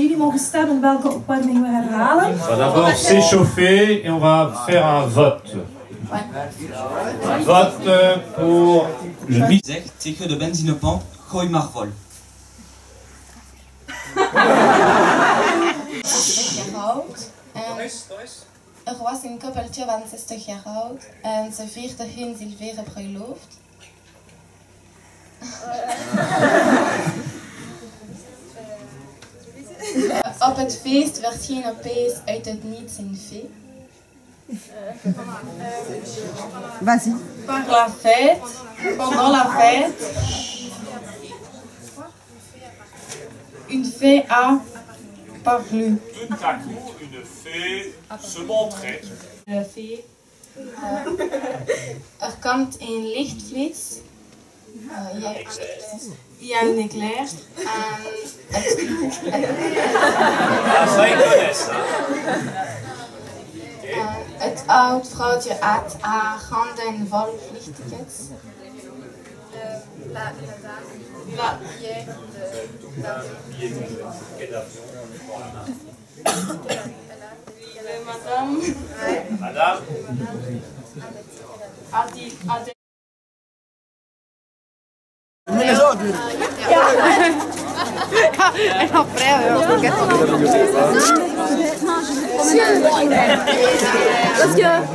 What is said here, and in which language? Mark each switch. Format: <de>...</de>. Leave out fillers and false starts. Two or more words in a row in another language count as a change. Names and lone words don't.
<nl>mogen stemmen op welke opwarming we herhalen.</nl> <fr>On va d'abord s'échauffer et on va faire un vote. Un vote pour le</fr> <nl>zegt tegen de benzinepomp, gooi maar vol. Er was een koppeltje van 60 jaar oud en ze vierden hun zilveren bruiloft. Op het feest verscheen opeens uit het niets een fée.</nl> <fr>Vas-y. Pendant la fête, une fée a parlé. Tout à coup, une fée se montrait.</fr> <nl>De fee. Er komt een lichtflits. Ja, een éclair. Het oud vrouwtje had haar handen vol vliegtickets.</nl> <fr>Madame. En après, parce que</fr>